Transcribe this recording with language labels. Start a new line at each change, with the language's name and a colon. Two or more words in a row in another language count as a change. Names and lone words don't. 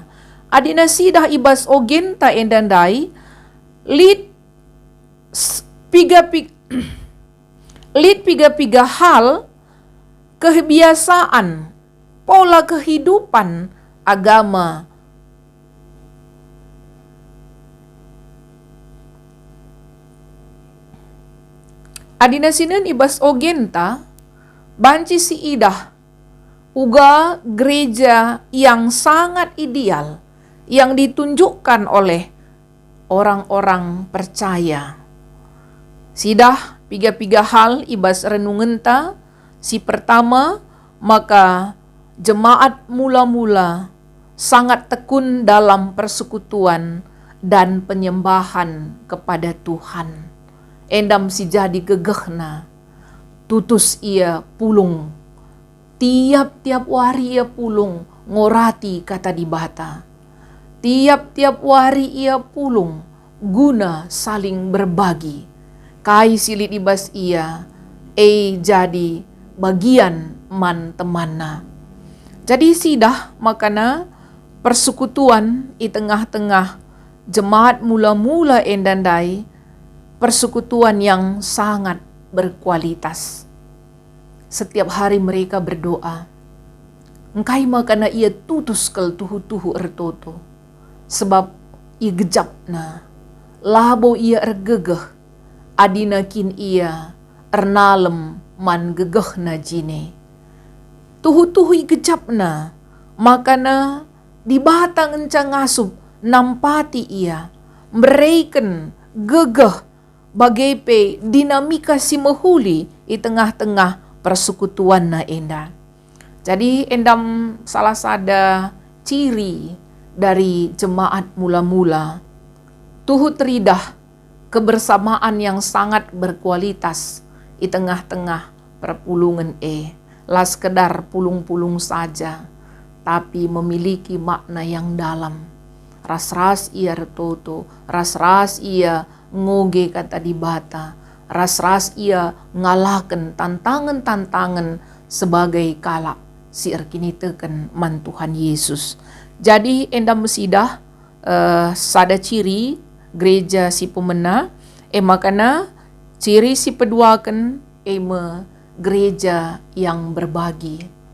Batak Karo: Adina sidah ibas ogenta endandai lid piga hal kebiasaan pola kehidupan agama adina sinen ibas ogenta banci si idah uga gereja
Indonesian: yang sangat ideal yang ditunjukkan oleh orang-orang percaya.
Batak Karo: Sidah piga hal ibas renungenta.
Indonesian: Si pertama, maka jemaat mula-mula sangat tekun dalam persekutuan dan penyembahan kepada Tuhan.
Batak Karo: Endam si jadi gegehna tutus ia pulung. Tiap-tiap wari ia pulung ngorati kata di bata. Tiap-tiap wari ia pulung guna
Indonesian: saling berbagi.
Batak Karo: Kai silit ibas ia jadi bagian man temanna.
Indonesian: Jadi
Batak Karo: sidah makana
Indonesian: persekutuan di tengah-tengah jemaat mula-mula endandai persekutuan yang sangat berkualitas. Setiap hari mereka berdoa.
Batak Karo: Engkai makana ia tutus kel tuhu-tuhu ertoto. Sebab ia gejapna. Labo ia ergegeh. Adina kin ia ernalem man gegehna jine. Tuhu-tuhu ia gejapna. Makana di batang encang ngasup nampati ia. Mereken gegeh bagai dinamika si mehuli di tengah-tengah persekutuan na enda.
Indonesian: Jadi endam salah sada ciri dari jemaat mula-mula
Batak Karo: tuhu teridah
Indonesian: kebersamaan yang sangat berkualitas di tengah-tengah perpulungan lah sekedar pulung-pulung saja tapi memiliki makna yang dalam.
Batak Karo: Ras-ras ia retoto, ras-ras ia ngoge kata di bata, ras-ras ia ngalahkan tantangan-tantangan sebagai kalak si erkini teken man Tuhan Yesus. Jadi endam mesidah sada ciri gereja si pemena makana ciri si peduakan gereja
Indonesian: yang berbagi.